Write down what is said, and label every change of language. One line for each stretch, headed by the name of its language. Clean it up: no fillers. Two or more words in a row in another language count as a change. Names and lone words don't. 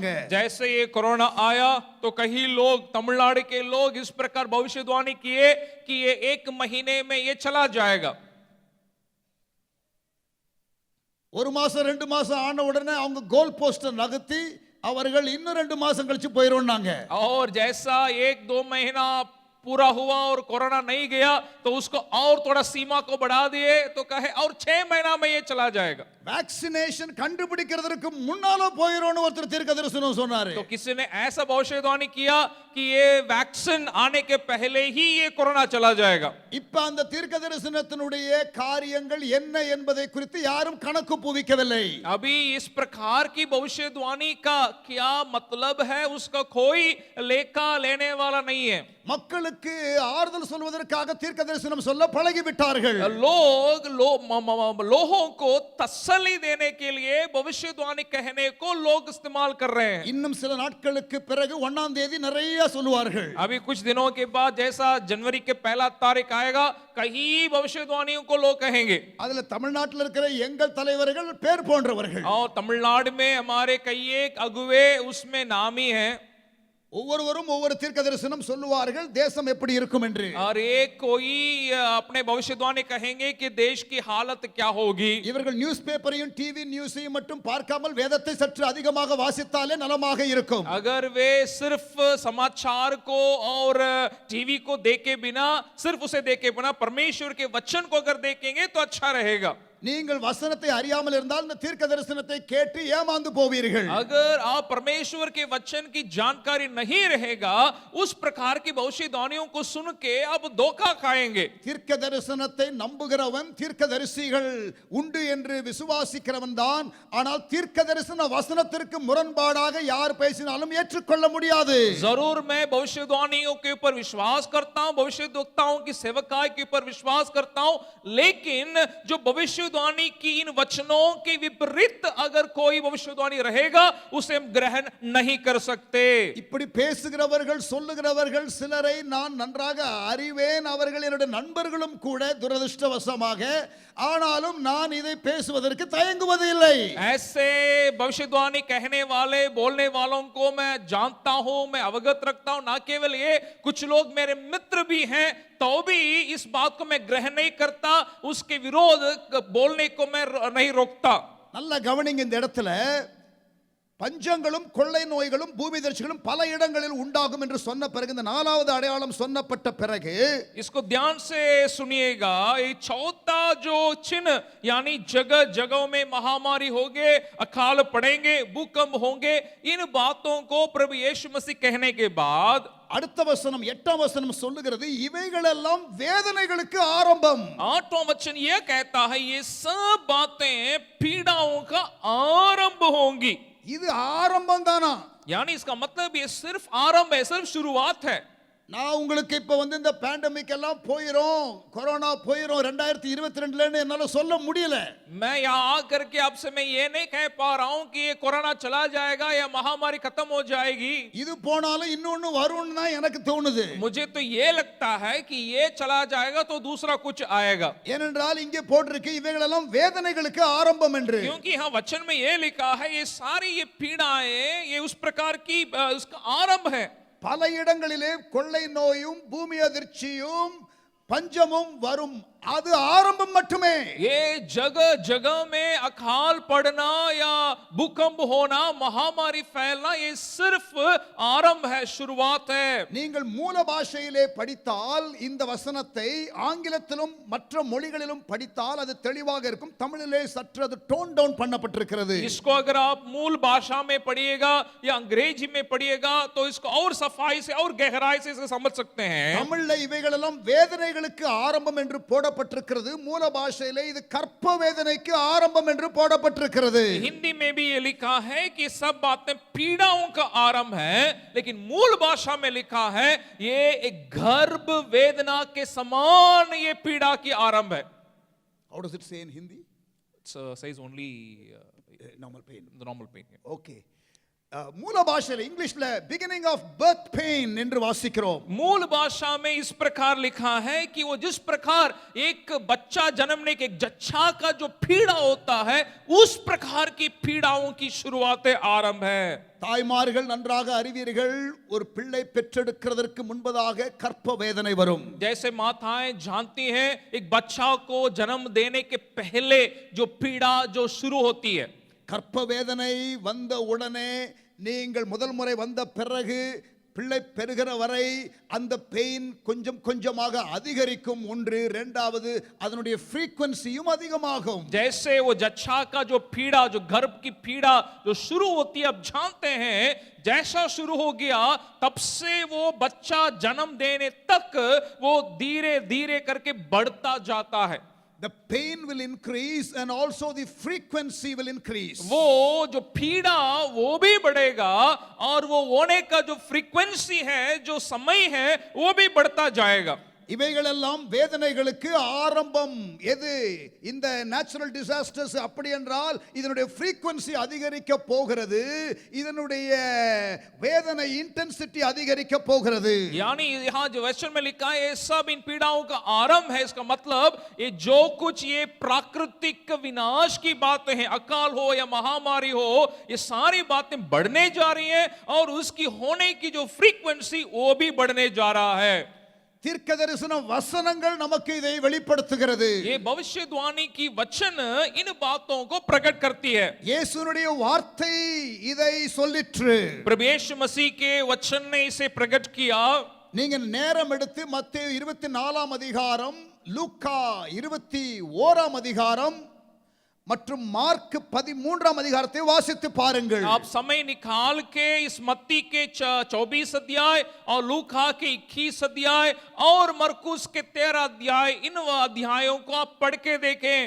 Hindi: जैसे ये कोरोना आया तो कई लोग, तमिलनाडु के लोग इस प्रकार भविष्यवाणी किए कि ये 1 महीने में ये चला जाएगा।
Tamil: 1 மாசம் 2 மாசம் ஆன உடனே அவங்க
English: goal poster
Tamil: நகர்த்தி அவர்கள் இன்னும் 2 மாசம் கழிச்சு போயிரும்னாங்க.
Hindi: और जैसा 1-2 महीना पूरा हुआ और कोरोना नहीं गया तो उसको और थोड़ा सीमा को बढ़ा दिए, तो कहे और 6 महीना में ये चला जाएगा।
Tamil: वैक्सीनेशन கண்டுபிடிக்கிறதுக்கு முன்னால போயிரோன்னு ஒருத்தர் தீர்க்க தரிசனம் சொன்னாரு.
Hindi: तो किसी ने ऐसा भविष्यवाणी किया कि ये वैक्सीन आने के पहले ही ये कोरोना चला जाएगा।
Tamil: இப்ப அந்த தீர்க்க தரிசனத்தினுடைய காரியங்கள் என்ன என்பதை குறித்து யாரும் கணக்கு புவிக்கவில்லை.
Hindi: अभी इस प्रकार की भविष्यवाणी का क्या मतलब है, उसका कोई लेखा लेने वाला नहीं है।
Tamil: மக்களுக்கு ஆறுதல் சொல்வதற்காக தீர்க்க தரிசனம் சொல்ல பழகி விட்டார்கள்.
Hindi: लोगों को तसल्ली देने के लिए भविष्यवाणी कहने को लोग इस्तेमाल कर रहे हैं।
Tamil: இன்னும் சில நாட்களுக்கு பிறகு 1ஆம் தேதி நிறைய சொல்லுவார்கள்.
Hindi: अभी कुछ दिनों के बाद जैसा जनवरी के 1 तारीख आएगा, कई भविष्यवाणियों को लोग कहेंगे।
Tamil: அதுல தமிழ்நாட்டில் இருக்கிற எங்கள் தலைவர்கள் பேர் போன்றவர்கள்.
Hindi: और तमिलनाडु में हमारे कई एक अगुवे उसमें नामी हैं।
Tamil: ஒவ்வொருவரும் ஒவ்வொரு தீர்க்க தரிசனம் சொல்லுவார்கள் தேசம் எப்படி இருக்கும் என்று.
Hindi: और एक कोई अपने भविष्यवाणी कहेंगे कि देश की हालत क्या होगी।
Tamil: இவர்கள்
English: news paperஐயும் TV newsஐயும்
Tamil: மட்டும் பார்க்காமல் வேதத்தை சற்று அதிகமாக வாசித்தாலே நலமாக இருக்கும்.
Hindi: अगर वे सिर्फ समाचार को और टीवी को देखे बिना, सिर्फ उसे देखे बिना परमेश्वर के वचन को अगर देखेंगे तो अच्छा रहेगा।
Tamil: நீங்கள் वசனத்தை அறியாமல் இருந்தால் இந்த தீர்க்க தரிசனத்தை கேட்டு ஏமாந்து போவீர்கள்.
Hindi: अगर आप परमेश्वर के वचन की जानकारी नहीं रहेगा, उस प्रकार की भविष्यवाणियों को सुन के आप धोखा खाएंगे।
Tamil: தீர்க்க தரிசனத்தை நம்புகிறவன் தீர்க்கதரிசிகள் உண்டு என்று விசுவாசிக்கிறவன் தான். ஆனால் தீர்க்க தரிசன வசனத்திற்கு முரண்பாடாக யார் பேசினாலும் ஏற்றுக்கொள்ள முடியாது.
Hindi: जरूर मैं भविष्यवाणियों के ऊपर विश्वास करता हूं, भविष्यद्वक्ताओं की सेवकाई के ऊपर विश्वास करता हूं, लेकिन जो भविष्यवाणी की इन वचनों के विपरीत अगर कोई भविष्यवाणी रहेगा, उसे हम ग्रहण नहीं कर सकते।
Tamil: இப்படி பேசுகிறவர்கள் சொல்லுகிறவர்கள் சிலரை நான் நன்றாக அறிவேன், அவர்கள் என்னுடைய நண்பர்களும் கூட துரதிர்ஷ்டவசமாக. ஆனாலும் நான் இதை பேசுவதற்கு தயங்குவதில்லை.
Hindi: ऐसे भविष्यवाणी कहने वाले, बोलने वालों को मैं जानता हूं, मैं अवगत रखता हूं। ना केवल ये, कुछ लोग मेरे मित्र भी हैं, तो भी इस बात को मैं ग्रहण नहीं करता, उसके विरोध बोलने को मैं नहीं रोकता।
Tamil: நல்ல கவனிங்க, இந்த இடத்துல பஞ்சங்களும் கொள்ளை நோய்களும் பூமி தரிசிகளும் பல இடங்களில் உண்டாகும் என்று சொன்ன பிறகு இந்த நாலாவது அடையாளம் சொன்னப்பட்ட பிறகு
Hindi: इसको ध्यान से सुनिएगा, ये चौथा जो चिन्ह यानी जगह जगहों में महामारी होंगे, अकाल पड़ेंगे, भूकंप होंगे, इन बातों को प्रभु यीशु मसीह कहने के बाद
Tamil: அடுத்த वचனம் 8ஆம் வசனம் சொல்லுகிறது இவைகளெல்லாம் வேதனைகளுக்கு ஆரம்பம்.
Hindi: 8वां वचन यह कहता है ये सब बातें पीड़ाओं का आरंभ होंगी.
Tamil: இது ஆரம்பம் தானா?
Hindi: यानी इसका मतलब ये सिर्फ आरंभ है, सिर्फ शुरुआत है.
Tamil: நான் உங்களுக்கு இப்ப இந்த பேண்டமிக் எல்லாம் போயிரும், கொரோனா போயிரும் 2022ல என்னால சொல்ல முடியல.
Hindi: मैं यहाँ आकर के आपसे मैं ये नहीं कह पा रहा हूँ कि ये कोरोना चला जाएगा या महामारी खत्म हो जाएगी.
Tamil: இது போனாலும் இன்னொன்னு வரும்னு தான் எனக்கு தோணுது.
Hindi: मुझे तो ये लगता है कि ये चला जाएगा तो दूसरा कुछ आएगा.
Tamil: ஏனென்றால் இங்கே போட்டிருக்கு இவைகளெல்லாம் வேதனைகளுக்கு ஆரம்பம் என்று.
Hindi: क्योंकि यहाँ वचन में ये लिखा है ये सारी ये पीड़ाएं ये उस प्रकार की उसका आरंभ है.
Tamil: பல இடங்களிலே கொள்ளை நோயும் பூமி அதிர்ச்சியும் பஞ்சமும் வரும், அது ஆரம்பம் மட்டுமே.
Hindi: ये जगह जगह में अकाल पड़ना या भूकंप होना, महामारी फैलना, ये सिर्फ आरंभ है, शुरुआत है.
Tamil: நீங்கள் மூல பாஷையிலே படித்தால் இந்த வசனத்தை ஆங்கிலத்திலும் மற்ற மொழிகளிலும் படித்தால் அது தெளிவாக இருக்கும். தமிழிலே சற்று அது
English: tone down
Tamil: பண்ணப்பட்டிருக்கிறது.
Hindi: इसको अगर आप मूल भाषा में पढ़िएगा या अंग्रेजी में पढ़िएगा तो इसको और सफाई से और गहराई से इसे समझ सकते हैं.
Tamil: தமிழ்ல இவைகளெல்லாம் வேதனைகளுக்கு ஆரம்பம் என்று போடப்பட்டிருக்கிறது. மூல பாஷையிலே இது கற்ப வேதனைக்கு ஆரம்பம் என்று போடப்பட்டிருக்கிறது.
Hindi: हिंदी में भी ये लिखा है कि सब बातें पीड़ाओं का आरंभ है, लेकिन मूल भाषा में लिखा है ये एक गर्भ वेदना के समान ये पीड़ा की आरंभ है.
English: How does it say in Hindi? It says only Normal pain. the normal pain.
Tamil: Okay. மூல பாஷையில இங்கிலீஷ்ல
English: beginning of birth pain
Tamil: என்று வாசிக்கிறோம்.
Hindi: मूल भाषा में इस प्रकार लिखा है कि वो जिस प्रकार एक बच्चा जन्मने के एक जच्चा का जो पीड़ा होता है उस प्रकार की पीड़ाओं की शुरुआत आरंभ है.
Tamil: தாய்மார்கள் நன்றாக அறிவீர்கள், ஒரு பிள்ளை பெற்றெடுக்கிறதற்கு முன்பதாக கற்ப வேதனை வரும்.
Hindi: जैसे माताएं जानती हैं एक बच्चा को जन्म देने के पहले जो पीड़ा जो शुरू होती है,
Tamil: கற்ப வேதனை வந்த உடனே நீங்கள் முதல் முறை வந்த பிறகு பிள்ளை பெறுகிற வரை அந்த பெயின் கொஞ்சம் கொஞ்சமாக அதிகரிக்கும். ஒன்று, இரண்டாவது அதனுடைய ஃப்ரீக்வன்சியும் அதிகமாகும்.
Hindi: जैसे वो जच्चा का जो पीड़ा जो गर्भ की पीड़ा जो शुरू होती है, अब जानते हैं जैसा शुरू हो गया तब से वो बच्चा जन्म देने तक वो धीरे धीरे करके बढ़ता जाता है.
English: The pain will increase and also the frequency will increase.
Hindi: वो जो पीड़ा वो भी बढ़ेगा और वो होने का जो फ्रीक्वेंसी है जो समय है वो भी बढ़ता जाएगा.
Tamil: இவைகளெல்லாம் வேதனைகளுக்கு ஆரம்பம். எது? இந்த
English: natural disasters
Tamil: அப்படி என்றால் இதனுடைய ஃப்ரீக்வன்சி அதிகரிக்க போகிறது, இதனுடைய வேதனை இன்டென்சிட்டி அதிகரிக்க போகிறது.
Hindi: यानी यहाँ जो वचन में लिखा है ये सब इन पीड़ाओं का आरंभ है. इसका मतलब ये जो कुछ ये प्राकृतिक विनाश की बातें हैं, अकाल हो या महामारी हो, ये सारी बातें बढ़ने जा रही हैं और उसकी होने की जो फ्रीक्वेंसी वो भी बढ़ने जा रहा है.
Tamil: தீர்க்க தரிசன வசனங்கள் நமக்கு இதை வெளிப்படுத்துகிறது.
Hindi: ये भविष्यवाणी की वचन इन बातों को प्रकट करती है.
Tamil: இயேசுனுடைய வார்த்தை இதை சொல்லிற்று.
Hindi: प्रभु यीशु मसीह के वचन ने इसे प्रकट किया.
Tamil: நீங்க நேரம் எடுத்து மத்தேயு 24ஆம் அதிகாரம், லூக்கா 21ஆம் அதிகாரம் மற்றும் மார்க் 13ஆம் அதிகாரத்தை வாசித்து பாருங்கள்.
Hindi: आप समय निकाल के इस मत्ती के 24 अध्याय और लूका के 21 अध्याय और मरकुस के 13 अध्याय, इन अध्यायों को आप पढ़ के देखें.